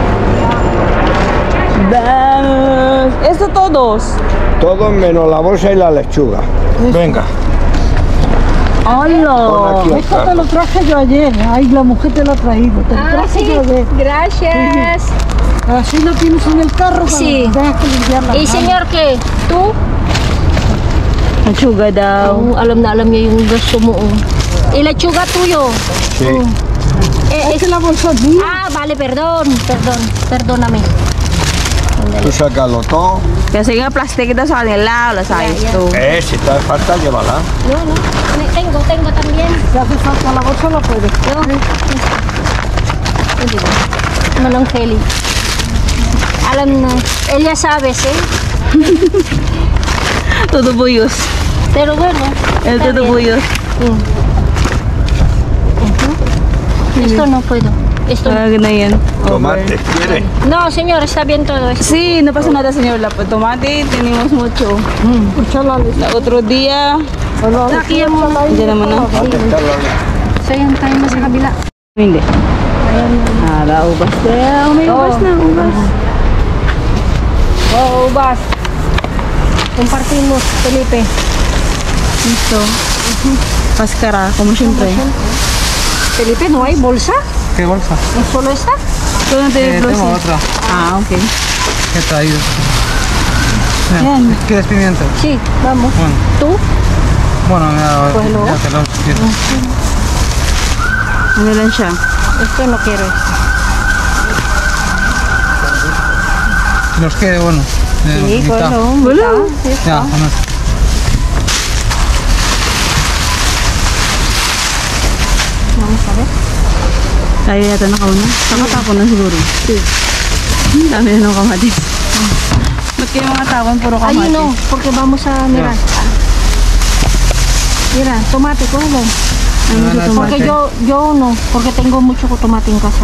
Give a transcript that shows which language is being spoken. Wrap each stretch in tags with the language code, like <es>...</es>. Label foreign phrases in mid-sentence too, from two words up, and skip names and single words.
<es>Vamos. Esto todos. Todo menos la bolsa y la lechuga. Venga. Pon ¡Hola! aquí el Esto te carro. lo traje yo ayer. Ay, la mujer te lo ha traído. Te lo Ah, traje sí. yo ayer. Gracias. Así lo tienes en el carro. Sí. Dejas que limpiar la Eh, señor, ¿qué? ¿Tú?</es> <tl>Lechuga daw. Oh, alam na alam niya yung gusto mo.</tl> <es>Oh. Eh, lechuga tuyo. Sí. Esta es la bolsa mía. Ah, vale, perdóname. Tú sácalo todo.</es> <tl>Kasi nga plastic daw sa kanila. Wala sa ayos to.</tl> <es>Si está de falta, llévala. No. Tengo también. Si hace falta la bolsa, la puedes. No.</es> <tl>Hindi ba? Manong Kelly. Alam na.</tl> <es>Ella sabes, eh. Todo buyos. Pero bueno. El está todo bien. buyos. Esto no puedo. Esto no.</es> <tl>Talaga na yan.</tl> <es>Tomate, ¿quiere? No, señor, está bien todo esto. Sí, no pasa nada, señor. La tomate tenemos mucho. La otro día,</es> <tl>Laki mo. hindi naman na. So yan tayo na sa kabila. Hindi. Ubas. May ubas na, ubas. Oh, ubas.</tl> <es>Compartimos, Felipe. Listo. Paskara, como siempre. Felipe, ¿no hay bolsa? ¿Qué bolsa? ¿No solo esta? Tú no te Tengo otra. Ah, ok. ¿Qué he traído?</es> <tl>Yan.</tl> <es>¿Quieres pimiento? Sí, vamos. Bueno, ¿Tú? bueno ya, Bueno. ya te lo quiero.</es> <tl>Ano lang siya?</tl> <es>Esto no quiero. Los que, bueno, Sí, mitad. bueno. Ya, con eso. Vamos a ver.</es> <tl>Tayo yata nakauna. Saka tapon na siguro. Ang dami na ng kamatis. Ba't kayo mga tapon puro kamatis?</tl> <es>Ayun no, porque vamos a mirar. Mira, tomate, cógelo. Porque yo no, porque tengo mucho tomate en casa.</es>